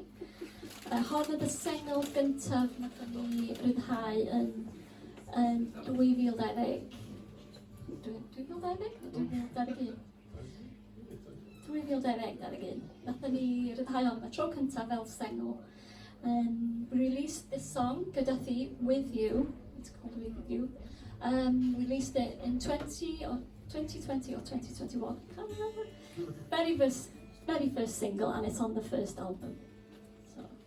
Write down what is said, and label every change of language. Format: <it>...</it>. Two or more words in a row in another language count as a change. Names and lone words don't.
<cy>Hon oedd y sengl gyntaf nath ni ryddhau yn 2020. 2020? 2021. Nath ni ryddhau hon y tro cyntaf fel sengl.</cy> <en>We released this song, Cwtsh, With You. It's called With You. We released it in 2020 or 2021. Can't remember. Very first single, and it's on the first album. So.</en>